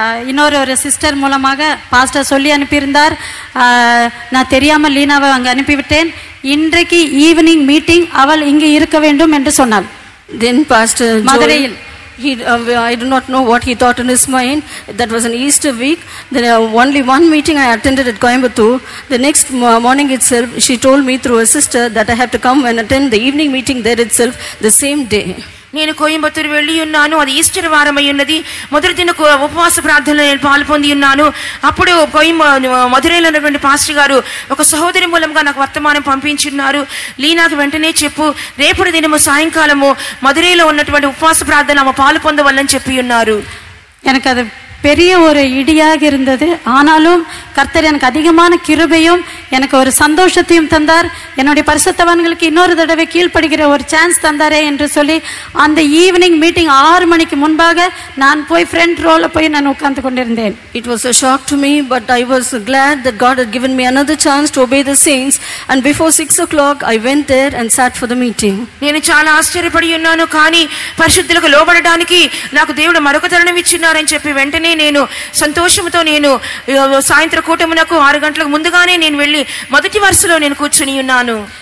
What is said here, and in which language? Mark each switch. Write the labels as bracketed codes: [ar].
[ta] இன்னொரு சிஸ்டர் மூலமாக பாஸ்டர் சொல்லி அனுப்பியிருந்தார். நான் தெரியாமல் லீனாவை அங்கே அனுப்பிவிட்டேன். இன்றைக்கு ஈவினிங் மீட்டிங் அவள் இங்கே இருக்க வேண்டும் என்று சொன்னாள். [en] Then Pastor [ta] மதுரையில் [en] I do not know what he thought in his mind. That was an Easter week. Then only one meeting I attended at Coimbatore. The next morning itself, she told me through a sister that I have to come and attend the evening meeting there itself the same day. [te] నేను కోయంబత్తూరు వెళ్ళి ఉన్నాను. అది Easter వారం అయి ఉన్నది. మొదటి దిన ఉపవాస ప్రార్థనలో నేను పాల్పొంది ఉన్నాను. అప్పుడు మధురైలో ఉన్నటువంటి పాస్టర్ గారు ఒక సహోదరి మూలంగా నాకు వర్తమానం పంపించున్నారు. లీనాకు వెంటనే చెప్పు, రేపటి దినము సాయంకాలము మధురైలో ఉన్నటువంటి ఉపవాస ప్రార్థన ఆమె పాలు పొందవల్లని చెప్పి ఉన్నారు. [ta] எனக்கு அது பெரிய ஒரு இடியாக இருந்தது. ஆனாலும் கர்த்தர் எனக்கு அதிகமான கிருபையும் எனக்கு ஒரு சந்தோஷத்தையும் தந்தார். என்னுடைய பரிசுத்தவான்களுக்கு இன்னொரு தடவை கீழ்ப்படுகிற ஒரு சான்ஸ் தந்தாரே என்று சொல்லி அந்த ஈவினிங் மீட்டிங் 6 மணிக்கு முன்பாக நான் போய் ஃப்ரண்ட் ரோல போய் நான் உட்கார்ந்து கொண்டிருந்தேன். [en] It was a shock to me, but I was glad that God had given me another chance to obey the saints, and before 6 o'clock I went there and sat for the meeting. [te] నేను చాలా ఆశ్చర్యపడి ఉన్నాను. కానీ పరిశుద్ధులకు లోబడడానికి నాకు దేవుడు మరొక తరుణం ఇచ్చినారని చెప్పి వెంటనే నేను సంతోషంతో నేను సాయంత్రం కూటమునకు 6 గంటలకు ముందుగానే నేను వెళ్ళి మొదటి వరుసలో నేను కూర్చుని ఉన్నాను.